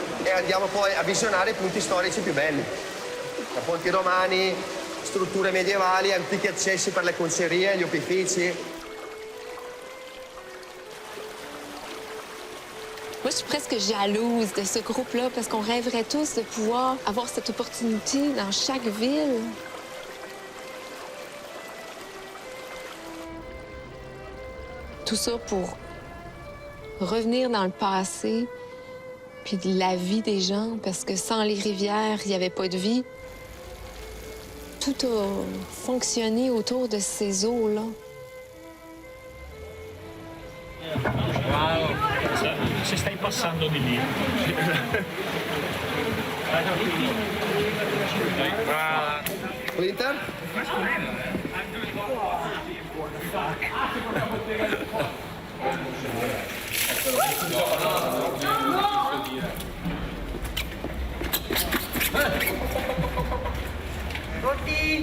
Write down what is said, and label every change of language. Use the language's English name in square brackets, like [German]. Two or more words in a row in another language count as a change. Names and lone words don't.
[Italian] e andiamo poi a visionare punti storici più belli. Da ponti romani, strutture medievali, antichi accessi per le concerie, gli opifici. [French] Moi, je suis presque jalouse de ce groupe-là parce qu'on rêverait tous de pouvoir avoir cette opportunité dans chaque ville. Tout ça pour revenir dans le passé, puis de la vie des gens, parce que sans les rivières, il n'y avait pas de vie. Tout a fonctionné autour de ces eaux-là. [Italian] Wow, se stai passando di lì. Clinton? Tutti!